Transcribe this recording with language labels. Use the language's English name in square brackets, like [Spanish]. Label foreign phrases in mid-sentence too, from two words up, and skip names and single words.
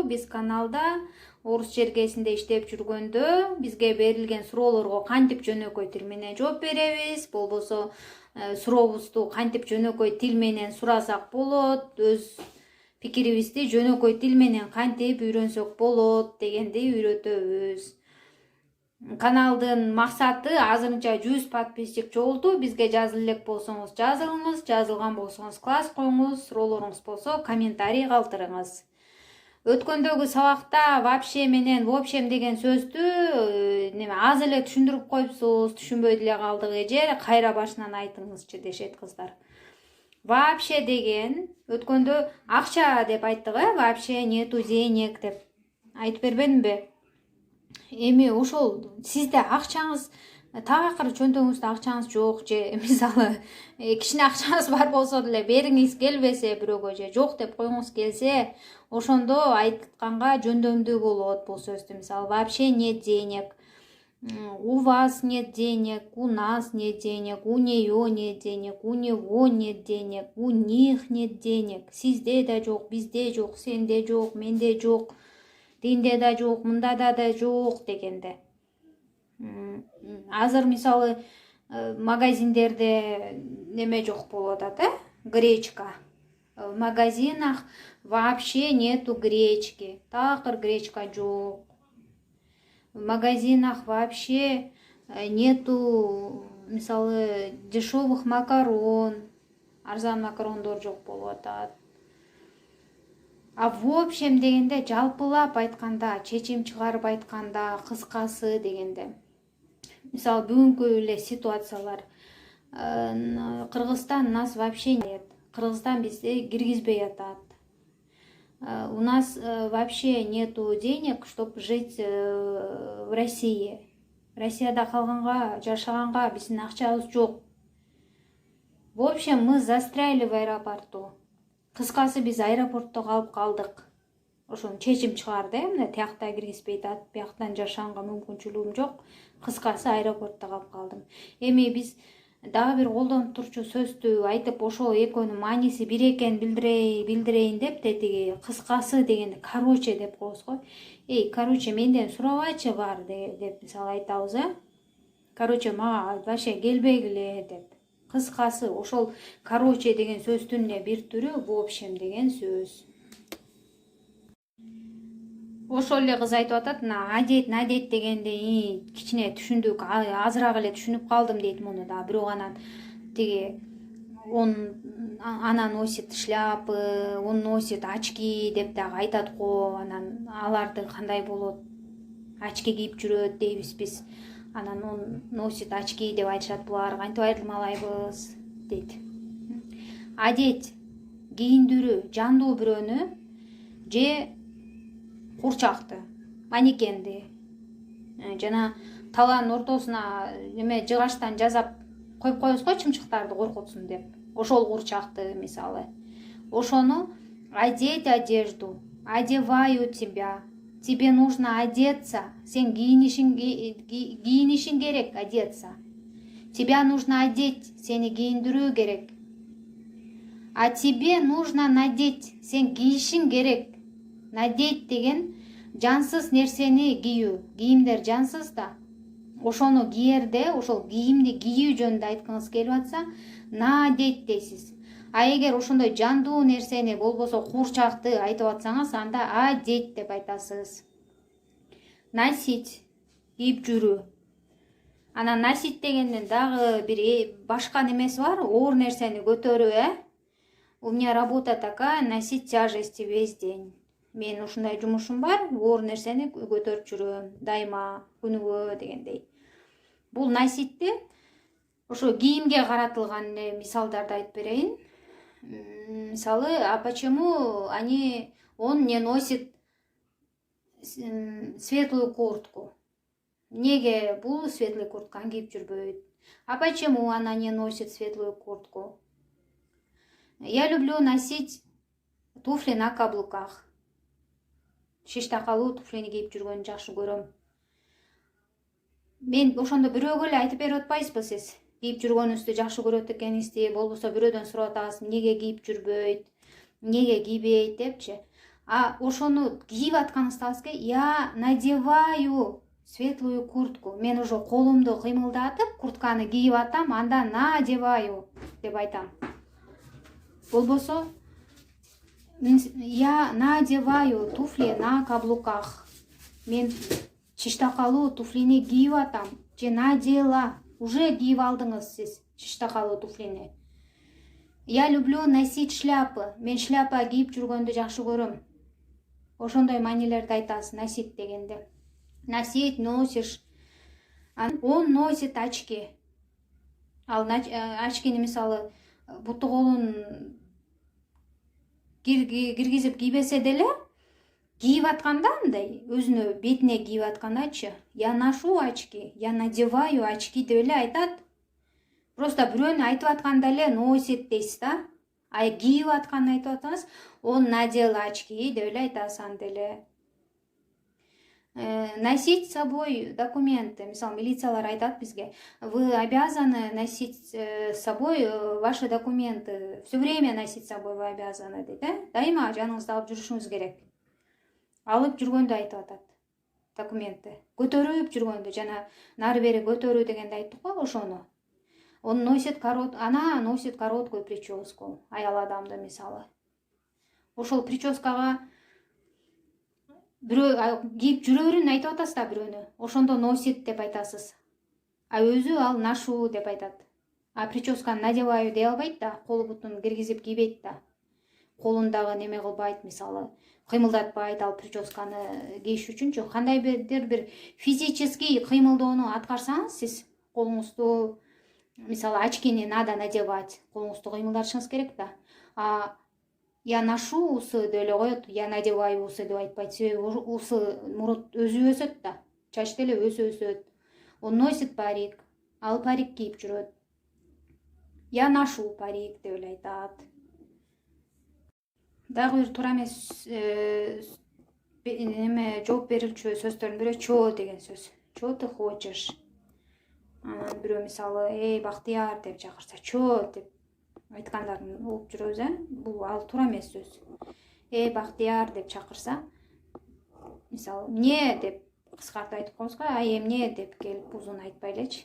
[Kyrgyz] Биз каналда орус чергесинде иштеп жүргөндө бизге берилген суроолорго кантип жөнөкөй тил менен жооп беребиз, болбосо сурообузду кантип жөнөкөй тил менен сурасак болот, өз пикирибизди жөнөкөй тил менен кантип үйрөнсөк болот дегенди үйрөтөбүз. Каналдын максаты азырынча 100 подписчик жолду. Бизге жазыла элек болсоңуз жазылыңыз, жазылган болсоңуз класс коюңуз, суроолоруңуз болсо комментарий калтырыңыз. Өткөндөгү сабакта вообще менен [Russian] в общем [Kyrgyz] деген сөздү аз эле түшүндүрүп коюпсуз, түшүнбөй деле калдык эже, кайра башынан айтыңызчы дешет кыздар. Вообще деген өткөндө акча деп айттык, [Russian] вообще нету денег [Kyrgyz] деп айтып бербедимби? Эми ошол сизде акчаңыз такыр чөнтөгүңүздө акчаңыз жок же мисалы кичине акчаңыз бар болсо деле бергиңиз келбесе бирөөгө же жок деп коюңуз келсе, ошондо айтканга жөндөмдүү болот бул сөздү. [Russian] Мисалы вообще нет денег, у вас нет денег, у нас нет денег, у нее нет денег, у него нет денег, у них нет денег, [Kyrgyz] сизде да жок, бизде жок, сенде жок, менде жок, тинде да жок, мында да жок дегенде. Азыр мисалы магазиндерде неме жок болуп атат, гречка. [Russian] В магазинах вообще нету гречки. [Kyrgyz] Такыр гречка жок. [Russian] В магазинах вообще нету мисалы дешевых макарон. [Kyrgyz] Арзан макарондор жок болуп атат. [Russian] А в общем [Kyrgyz] дегенде, жалпылап айтканда, чечим чыгарып айтканда, кыскасы дегенде. Мисалы бүгүнкү эле ситуациялар. [Russian] Кыргызстан нас вообще нет. [Kyrgyz] Кыргызстан бизди киргизбей атат. [Russian] У нас вообще нету денег, чтобы жить в России. [Kyrgyz] Россияда калганга, жашаганга биздин акчабыз жок. [Russian] В общем, мы застряли в аэропорту. [Kyrgyz] Кыскасы биз аэропортто калып калдык. Ошону чечим чыгарды, мына тиякта киргизбей атат, бияктан жашаганга мүмкүнчүлүгүм жок. Кыскасы аэропортто калып калдым. Эми биз дагы бир колдонуп турчу сөздү айтып, ошол экөөнүн мааниси бир экенин билдирейин деп тиги кыскасы дегенде короче деп коебуз го. Короче, менден сурабачы бар деп мисалы айтабыз, короче, мага вообще келбегиле деп. Кыскасы ошол короче деген сөздүн эле бир түрү [Russian] в общем [Kyrgyz] деген сөз. Ошол эле кыз айтып атат, надеть дегенде кичине түшүндүк, азыраак эле түшүнүп калдым дейт муну да. Бирок анан тиги [Russian] она носит шляпы, он носит очки [Kyrgyz] деп дагы айтат го. Анан аларды кандай болот? Очки кийип жүрөт дейбиз биз. Анан [Russian] он носит очки [Kyrgyz] деп айтышат булар. Кантип айырмалайбыз дейт. Одеть, кийиндирүү, жандуу бирөөнү же курчакты, манекенди жана талаанын ортосуна неме жыгачтан жасап коюп коебуз го, чымчыктарды коркутсун деп. Ошол курчакты мисалы. [Russian] Ошону одеть одежду, одеваю тебя. Тебе нужно одеться. [Kyrgyz] Сен кийинишиң керек, одеться. [Russian] Тебя нужно одеть. [Kyrgyz] Сени кийиндирүү керек. [Russian] А тебе нужно надеть. [Kyrgyz] Сен кийишиң керек. Надеть деген жансыз нерсени кийүү. Кийимдер жансыз да. Ошону киерде, ошол кийимди кийүү жөнүндө айткыңыз келип атса, надеть дейсиз. А эгер ошондой жандуу нерсени болбосо курчакты айтып атсаңыз, анда одеть деп айтасыз. Носить, кийип жүрүү. Анан носить дегенден дагы бир башка немеси бар, оор нерсени көтөрүү, [Russian] У меня работа такая, носить тяжести весь день. [Kyrgyz] Мен ушундай жумушум бар, оор нерсени көтөрүп жүрөм, дайыма, күнүгө дегендей. Бул носитти ошо кийимге каратылган мисалдарды айтып берейин. Мисалы, [Russian] а почему он не носит светлую куртку? [Kyrgyz] Неге бул светлый куртканы кийип жүрбөйт? [Russian] А почему она не носит светлую куртку? Я люблю носить туфли на каблуках. [Kyrgyz] Шиш такалуу туфлини кийип жүргөнү жакшы көрөм. Мен ошондо бирөөгө эле айтып берип атпайсызбы сиз? Кийип жүргөнүңүздү жакшы көрөт экениңизди, болбосо бирөөдөн сурап атасыз, эмнеге кийип жүрбөйт? эмнеге кийбейт депчи. А ошону кийип атканыңызда [Russian] я надеваю светлую куртку. [Kyrgyz] Мен уже колумду кыймылдатып куртканы кийип атам, андан надеваю деп айтам. [Russian] Болбосо я надеваю туфли на каблуках. [Kyrgyz] Мен чиштакалуу туфлини кийип атам. Же надела. Уже кийип алдыңыз сиз чиштакалуу туфлини. [Russian] Я люблю носить шляпы. [Kyrgyz] Мен шляпа кийип жүргөндү жакшы көрөм. Ошондой маанилерди айтасыз носить дегенде. [Russian] Носить, носишь. Он носит очки. [Kyrgyz] Ал очкини мисалы буту колун киргизип кийбесе деле кийип атканда андай өзүнө бетине кийип аткандачы [Russian] я ношу очки, я надеваю очки [Kyrgyz] деп эле айтат. Просто бирөөнү айтып атканда эле носит дейсиз да. А кийип атканын айтып атсаңыз, [Russian] он надел очки [Kyrgyz] деп эле айтасыз анда эле. [Russian] Носить с собой документы. [Kyrgyz] Мисалы, милициялар айтат бизге, [Russian] вы обязаны носить с собой ваши документы. Все время носить с собой вы обязаны дейт, [Kyrgyz] Дайыма жаныңызда алып жүрүшүңүз керек. Алып жүргөндө айтып атат. Документы. Көтөрүп жүргөндө, жана нары бери көтөрүү дегенде айттык го ошону. [Russian] Он носит она носит короткую прическу. [Kyrgyz] Аял адамды мисалы. Ошол прическага бирөө кийип жүрөрүн айтып атасыз да бирөөнү. Ошондо носит деп айтасыз. А өзү ал ношу деп айтат. А прическаны надеваю дей албайт да, колу бутун киргизип кийбейт да. Колундагы неме кылбайт, мисалы, кыймылдатпайт ал прическаны кийиш үчүнчү. Кандайдыр бир физический кыймылдоону аткарсаңыз, сиз колуңузду, мисалы, очкини [Russian] надо надевать, [Kyrgyz] колуңузду кыймылдатышыңыз керек да. [Russian] А я ношу усы [Kyrgyz] деп эле коет, [Russian] я надеваю усы [Kyrgyz] деп айтпайт. Себеби усы мурут өзү өсөт да, чач деле өсөт. [Russian] Он носит парик, [Kyrgyz] ал парик кийип жүрөт. [Russian] Я ношу парик [Kyrgyz] деп эле айтат. Дагы бир туура эмес неме жооп берүүчү сөздөрдүн бирөө чё деген сөз. [Russian] Чё ты хочешь? [Kyrgyz] Анан бирөө мисалы, эй Бактыяр деп чакырса, чё деп айткандарын угуп жүрөбүз, Бул ал туура эмес сөз. Эй Бактыяр деп чакырса, мисалы, эмне деп кыскартып айтып коебуз го, эмне деп келип узун айтпай элечи.